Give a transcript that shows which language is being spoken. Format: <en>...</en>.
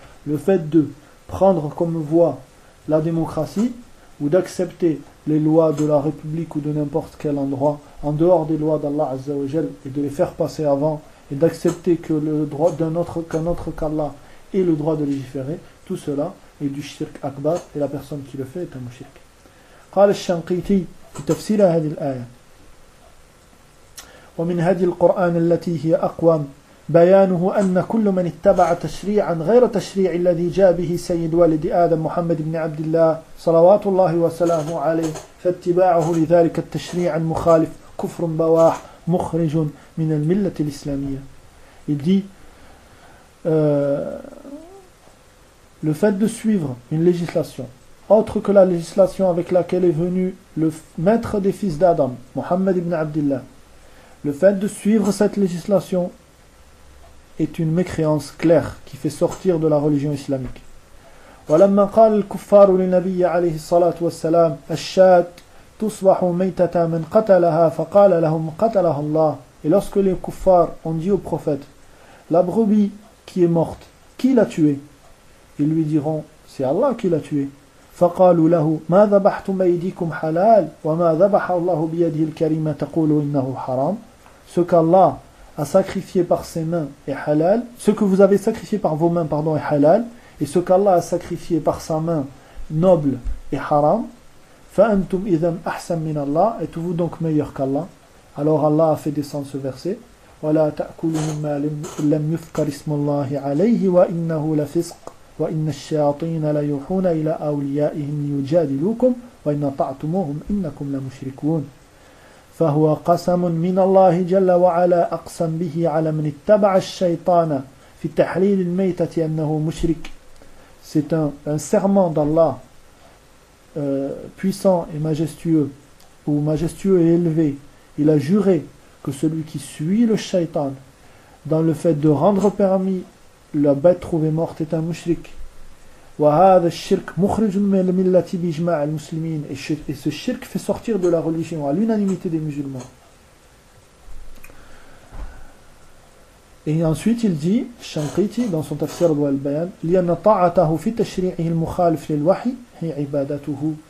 <fr>Le fait de prendre comme voie la démocratie, ou d'accepter les lois de la République ou de n'importe quel endroit, en dehors des lois d'Allah Azza wa Jal, et de les faire passer avant, et d'accepter que le droit qu'un autre qu'Allah ait le droit de légiférer, tout cela est du shirk akbar, et la personne qui le fait est un mushrik.</fr> <ar>قال الشنقيطي في تفسير هذه الآية ومن هدي القرآن التي هي أقوى بيانه أن كل من اتبع تشريعا غير تشريع الذي جاء به سيد والد آدم محمد بن عبد الله صلوات الله وسلامه عليه فاتباعه لذلك التشريع المخالف كفر بواح مخرج من الملة الإسلامية.</ar> <fr>Il dit le fait de suivre une législation autre que la législation avec laquelle est venu le maître des fils d'Adam Muhammad ibn Abdullah, le fait de suivre cette législation est une mécréance claire qui fait sortir de la religion islamique.</fr> <ar>ولما قال الكفار للنبي عليه الصلاة والسلام الشاة تصبح ميتة من قتلها فقال لهم قتلها الله.</ar> <fr>Et lorsque les kuffar ont dit au prophète, la brebis qui est morte, qui l'a tuée? Ils lui diront, c'est Allah qui l'a tuée.</fr> <ar>فقالوا له ما ذبحتم بأيديكم حلال وما ذبح الله بيده الكريمة تقول إنه حرام.</ar> <fr>Ce qu'Allah a sacrifié par ses mains est halal. Ce que vous avez sacrifié par vos mains, pardon, est halal. Et ce qu'Allah a sacrifié par sa main noble est haram.</fr> <ar>فَأَنْتُمْ إِذَنْ أَحْسَنْ مِنَ اللَّهِ.</ar> <fr>Êtes-vous donc meilleur qu'Allah? Alors Allah a fait descendre ce verset.</fr> <ar>وَلَا تَأْكُلُ مِمَّا لَمْ يُفْكَرِ اسْمُ اللَّهِ عَلَيْهِ وَإِنَّهُ لَفِسْقُ وَإِنَّ الشَّيَاطِينَ لَيُوحُونَ إِلَى أَوْلِيَائِهِمْ لِيُجَادِلُوكُمْ وَإِنَّ طَعْتُمُوهُمْ إِنَّكُمْ لَمُشْرِكُونَ. فهو قسم من الله جل وعلا أقسم به على من اتبع الشيطان في تحليل الميتة أنه مشرك.</ar> <fr>C'est un serment d'Allah puissant et majestueux, ou majestueux et élevé. Il a juré que celui qui suit le shaitan dans le fait de rendre permis la bête trouvée morte est un mushrik.</fr> <ar>وهذا الشرك مخرج من الملة بإجماع المسلمين.</ar> <fr>Et ce shirk fait sortir de la religion à l'unanimité des musulmans. Et ensuite il dit, Shanqiti dans son tafsir al-Bayan,</fr> <ar>لأن طاعته في تشريعه المخالف للوحي هي عبادته.</ar>